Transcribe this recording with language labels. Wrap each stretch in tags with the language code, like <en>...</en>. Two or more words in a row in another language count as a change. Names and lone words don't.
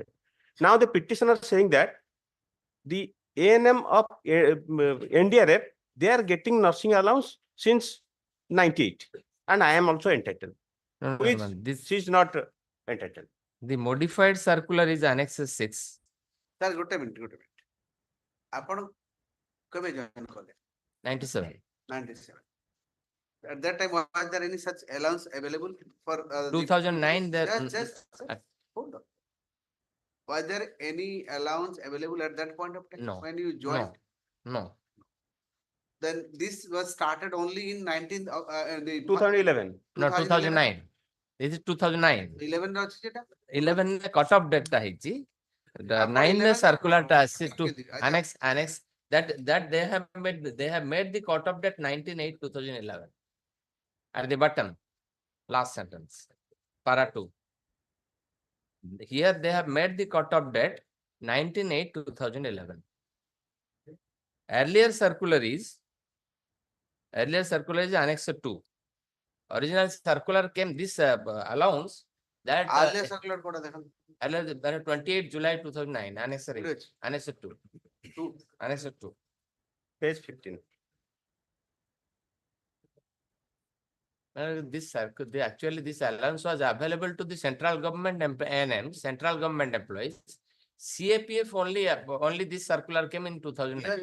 <en>Now the petitioner saying that the ANM of NDRF, they are getting nursing allowance since 98, and I am also entitled. No, no, Which no, this, she is not entitled. the modified circular is Annex 6. Sir,</en> <or>ଗୋଟେ minute. ଆପଣ କେବେ</or> <en>join କଲେ? 97. 97. At that time, was there any such allowance available for? the- 2009 there. Hold on. Was there any allowance available at that point of time? No, When you joined? No, Then this was started only in 19, the. 2011. no, 2009. This is 2009.</en> <or>11 ର ଅଛି ସେଟା? 11 ରେ</or> <en>cut off date</en> <or>ଟା ହେଇଛି. The ଆପଣ 9 ରେ 11 circular ଟା ଆସିଛି to ଆଚ୍ଛା।</or> <en>annex that they have made the cut off date 19/8/2011 at the bottom, last sentence, para 2. Here they have made the cut off date 19/8/2011. Earlier circular is Annex 2. Original circular came this allowance that Earlier circular</en> <or>କୋଉଟା ଦେଖନ୍ତୁ?</or> <en>earlier 28 July 2009 Annex 3.</en> <or>କୋଉଠି ଅଛି?</or> <en>Annex 2. Two. Annex 2. Page 15. Actually this allowance was available to the central government ANM, central government employees. CAPF only this circular came in 2009.</en>